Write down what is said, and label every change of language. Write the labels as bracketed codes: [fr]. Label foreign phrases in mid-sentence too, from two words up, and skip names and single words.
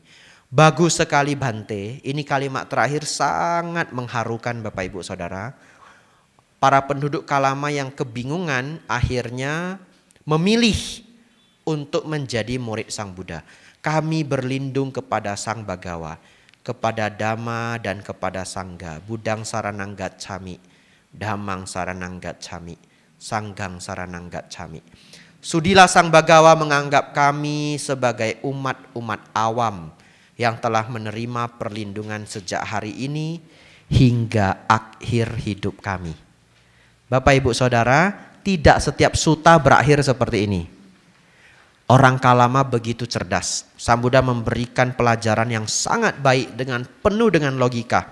[id] Bagus sekali Bante, ini kalimat terakhir sangat mengharukan Bapak Ibu Saudara. Para penduduk Kalama yang kebingungan akhirnya memilih untuk menjadi murid Sang Buddha. Kami berlindung kepada Sang Bagawa, kepada Dhamma dan kepada Sangga. [pi] Budang saranang gacchami, Dhammang saranang gacchami, Sanggang saranang gacchami. [id] Sudilah Sang Bagawa menganggap kami sebagai umat-umat awam yang telah menerima perlindungan sejak hari ini hingga akhir hidup kami. Bapak Ibu Saudara, tidak setiap sutta berakhir seperti ini. Orang Kalama begitu cerdas. Sang Buddha memberikan pelajaran yang sangat baik penuh dengan logika.